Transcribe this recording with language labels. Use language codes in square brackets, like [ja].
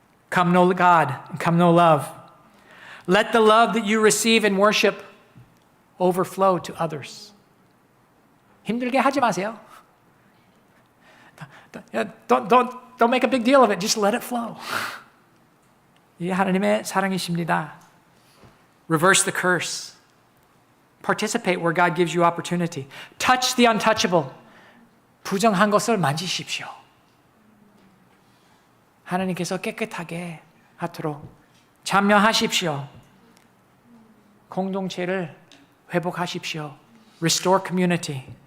[en] Come know God and come know love. Let the love that you receive in worship overflow to others. [ko] 힘들게 하지 마세요. [en] Don't make a big deal of it. Just let it flow. [ko] 이 하나님의 사랑이십니다. [en] Reverse the curse. Participate where God gives you opportunity. Touch the untouchable. [ko] 부정한 것을 만지십시오. 하나님께서 깨끗하게 하도록 참여하십시오. 공동체를 회복하십시오. [en] Restore community.